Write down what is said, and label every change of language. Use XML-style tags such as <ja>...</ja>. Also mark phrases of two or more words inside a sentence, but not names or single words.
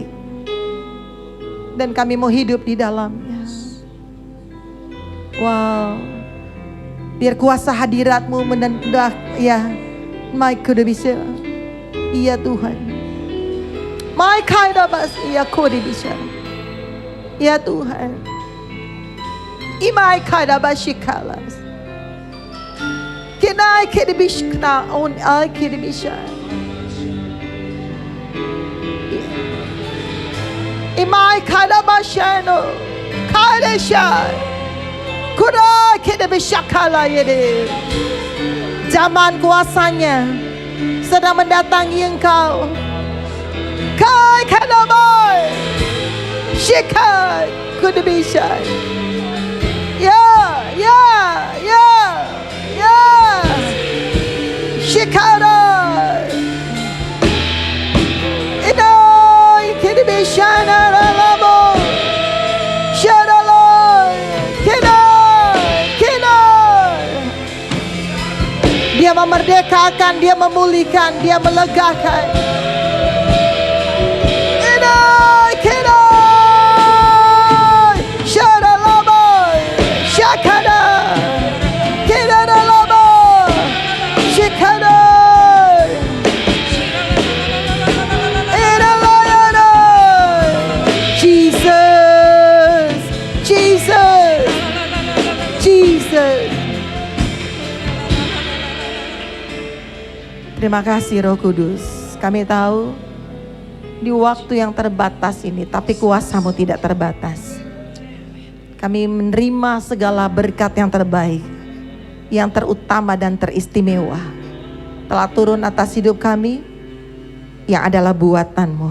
<id>Dan kami mau hidup di dalamnya. Wow. Biar kuasa hadirat-Mu menendak. Ya. My bisa. Iya Tuhan. My kaidabas. Iya bisa. Ya Tuhan. Imai kaidabashikalas. Kenai kedibishkna on ai kedibisha. Imai kaidabashano. Kaidesha. Kuda kita bersyakala yede. Zaman kuasanya sedang mendatangi engkau. Kai kanabai. Shikai kuda bisa. Ya. Shikara. Inai kita bisa nalamo. Shadalai. Dia memerdekakan, dia memulihkan, dia melegakan. Inai, kinai, shadalabai, shakada, kinadalabai, shikadai, inalayadai. Jesus, Jesus, Jesus. Terima kasih Roh Kudus. Kami tahu di waktu yang terbatas ini, tapi kuasa-Mu tidak terbatas. Kami menerima segala berkat yang terbaik, yang terutama dan teristimewa telah turun atas hidup kami, yang adalah buatan-Mu.</id>